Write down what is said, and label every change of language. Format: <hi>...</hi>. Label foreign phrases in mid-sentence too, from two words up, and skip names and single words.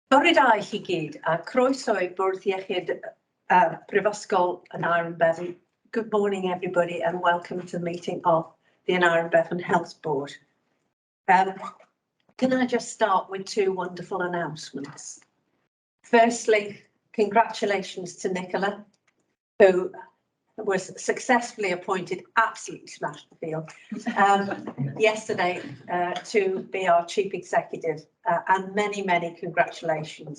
<cy>Bore da I chi gyd, a croeso i Bwrdd Iechyd Prifysgol Aneurin Bevan.</cy> <en>Good morning, everybody, and welcome to the meeting of the Aneurin Bevan Health Board. Can I just start with two wonderful announcements? Firstly, congratulations to Nicola, who was successfully appointed, absolutely smashed the field, yesterday to be our Chief Executive, and many, many congratulations.</en>